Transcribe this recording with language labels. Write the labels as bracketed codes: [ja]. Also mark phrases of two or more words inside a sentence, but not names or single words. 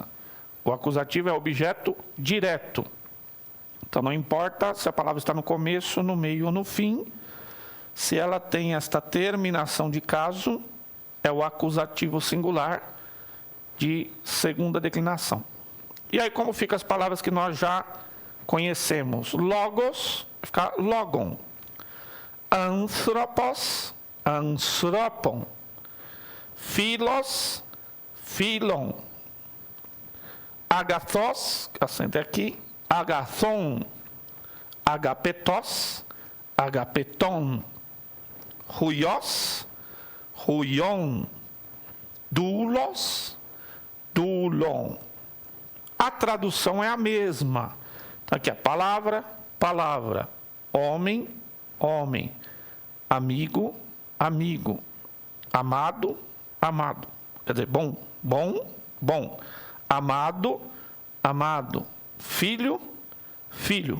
[pt] O acusativo é objeto direto. Então, não importa se a palavra está no começo, no meio ou no fim, se ela tem esta terminação de caso, é o acusativo singular de segunda declinação. E aí, como ficam as palavras que nós já conhecemos? [el] Λόγος, fica λόγον. Ἄνθρωπος, ἄνθρωπον. Φίλος, φίλον. Ἀγαθός, [pt] acento aqui, [el] ἀγαθόν. Ἀγαπητός, ἀγαπητόν. Υἱός, υἱόν. Δοῦλος, δοῦλον. [pt] A tradução é a mesma. Então, aqui a palavra, palavra. Homem, homem. Amigo, amigo. Amado, amado. Quer dizer, bom, bom, bom. Amado, amado. Filho, filho.